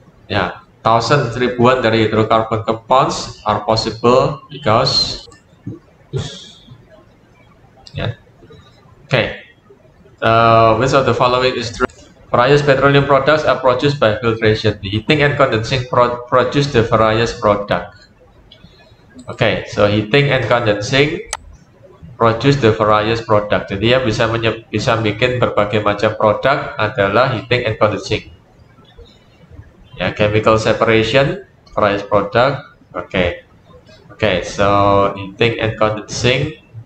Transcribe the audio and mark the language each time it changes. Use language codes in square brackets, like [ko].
[en] Ya, thousands, [id] ribuan dari [en] hydrocarbon compounds are possible because Okay. Which of the following is true? Various petroleum products are produced by filtration. The heating and condensing produce the various product. Okay, so heating and condensing produce the various product. [id] Jadi yang bisa bikin berbagai macam produk adalah [en] heating and condensing. Ya, chemical separation, various product. Okay, so heating and condensing.